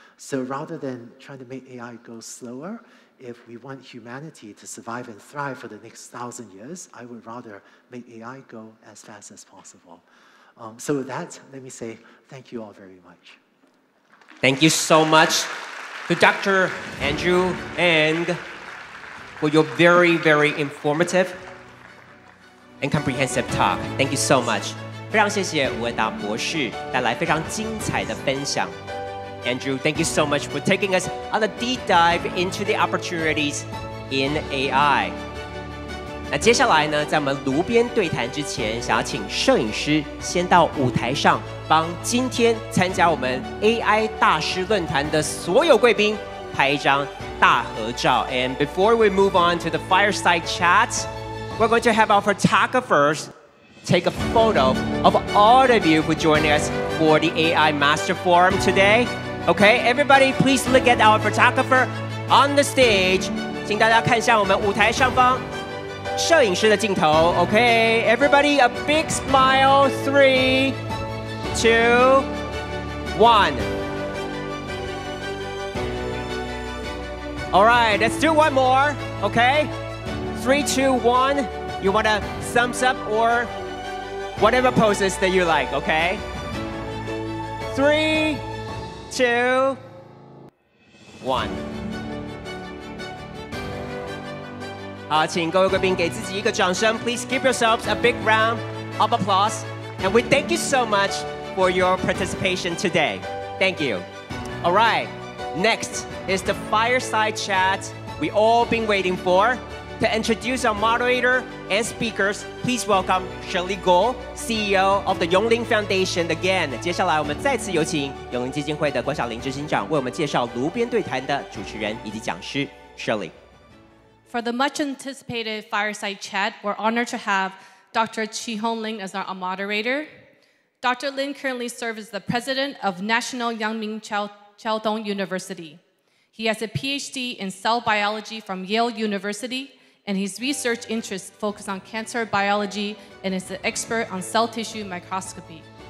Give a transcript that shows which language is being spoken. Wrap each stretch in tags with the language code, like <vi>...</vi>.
<en>So rather than trying to make AI go slower, if we want humanity to survive and thrive for the next 1,000 years, I would rather make AI go as fast as possible. So with that, let me say thank you all very much. Thank you so much to Dr. Andrew Ng for your very, very informative and comprehensive talk. Thank you so much.</en> <zh>非常谢谢吴文达博士带来非常精彩的分享。</zh> <en>Andrew, thank you so much for taking us on a deep dive into the opportunities in AI.</en> <zh>那接下来呢，在我们炉边对谈之前，想要请摄影师先到舞台上，帮今天参加我们 AI 大师论坛的所有贵宾拍一张大合照。</zh> <en>And before we move on to the fireside chat, we're going to have our photographers take a photo of all of you who joined us for the AI Master Forum today. Okay, everybody, please look at our photographer on the stage.</en> <zh>请大家看向我们舞台上方摄影师的镜头。</zh> <en>Okay, everybody, a big smile. 3, 2, 1. All right, let's do one more. Okay, 3, 2, 1. You want a thumbs up or whatever poses that you like, okay? 3, 2, 1.</en> <zh>好，请各位贵宾给自己一个掌声。</zh> <en>Please give yourselves a big round of applause. And we thank you so much for your participation today. Thank you. All right, next is the fireside chat we all been waiting for. To introduce our moderator and speakers, please welcome Shirley Gold, CEO of the永齡Foundation again.</en> <zh>接下來我們再次有請永齡基金會的郭曉玲執行長為我們介紹爐邊對談的主持人以及講師 Shirley.</zh> <en>For the much anticipated fireside chat, we're honored to have Dr. Chi-Hong Lin as our moderator. Dr. Lin currently serves as the president of National Yangming Chiaodong University. He has a PhD in cell biology from Yale University, and his research interests focus on cancer biology and is an expert on cell tissue microscopy.</en>